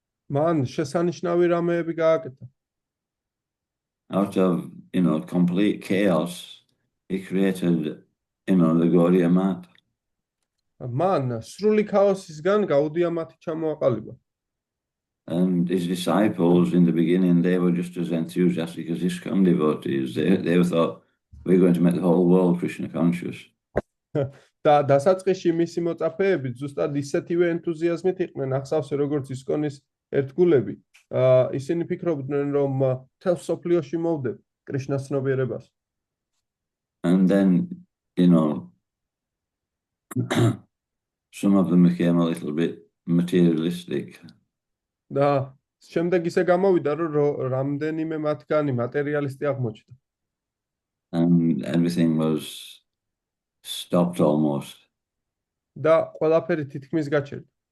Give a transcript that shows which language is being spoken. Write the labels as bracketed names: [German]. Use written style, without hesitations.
[Georgian] მან შესანიშნავი რამეები გააკეთა. [English] Out of complete chaos, he created the Gaudiya Math. [Georgian] მან სრული ქაოსისგან გაუდია მათი ჩამოაყალიბა. [English] And his disciples in the beginning, they were just as enthusiastic as ISKCON devotees. They thought, we're going to make the whole world Krishna conscious. [Georgian] და დასაწყისში მისი მოწაფეები ზუსტად ისეთივე ენთუზიაზმით იყვნენ ახსავსე როგორც ისკონის ერთგულები. ისინი ფიქრობდნენ რომ მთელ სოფლიოში მოვდებ კრიშნას ცნობიერებას. [English] And then, some of them became a little bit materialistic. [Georgian] და შემდეგ ისე გამოვიდა რომ რამდენიმე მათგანი მატერიალისტი აღმოჩნდა. [English] And everything was stopped almost. [Georgian] და ყველაფერი თითქმის გაჩერდა.